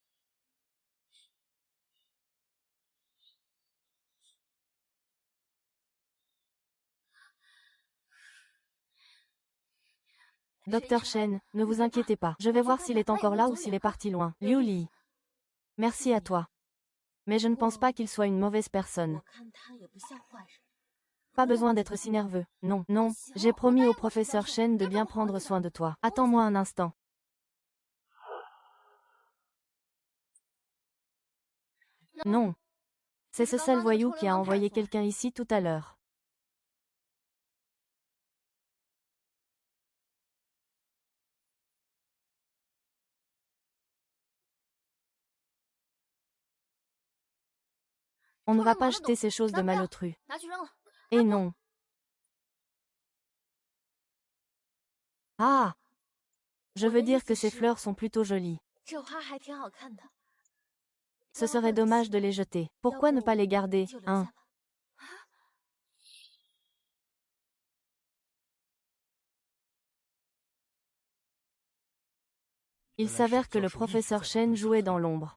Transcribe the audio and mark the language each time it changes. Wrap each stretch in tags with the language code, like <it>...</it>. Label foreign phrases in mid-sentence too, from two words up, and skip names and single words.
<fr>Docteur Shen, ne vous inquiétez pas. Je vais voir s'il est encore là ou s'il est parti loin. Liu Li. Merci à toi. Mais je ne pense pas qu'il soit une mauvaise personne.</fr> <zh>我看他也不像坏人。</zh> <fr>Pas besoin d'être si nerveux. Non, non, j'ai promis au professeur Shen de bien prendre soin de toi. Attends-moi un instant. Non. C'est ce sale voyou qui a envoyé quelqu'un ici tout à l'heure. On ne va pas jeter ces choses de malotru.</fr> <zh>拿去扔了。</zh> <fr>Et non. Ah! Je veux dire que ces fleurs sont plutôt jolies.</fr> <zh>这花还挺好看的。</zh> <fr>Ce serait dommage de les jeter. Pourquoi ne pas les garder,</fr> <zh>就留下</zh> <fr>hein?</fr> <zh>吧。 Il s'avère que le professeur Shen jouait dans l'ombre.</zh>